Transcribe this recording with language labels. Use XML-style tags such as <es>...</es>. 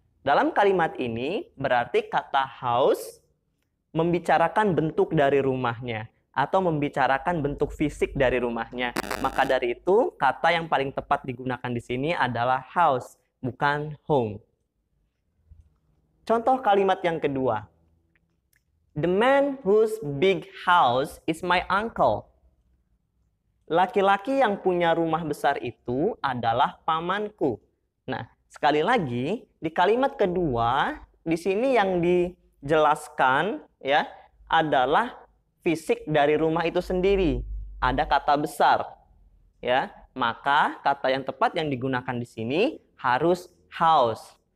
<id>Dalam kalimat ini, berarti kata house membicarakan bentuk dari rumahnya atau membicarakan bentuk fisik dari rumahnya. Maka dari itu, kata yang paling tepat digunakan di sini adalah house, bukan home. Contoh kalimat yang kedua.</id> <en>The man whose big house is my uncle.</en> <id>Laki-laki yang punya rumah besar itu adalah pamanku. Nah, sekali lagi di kalimat kedua di sini yang dijelaskan ya adalah fisik dari rumah itu sendiri. Ada kata besar. Ya, maka kata yang tepat yang digunakan di sini harus house.</id>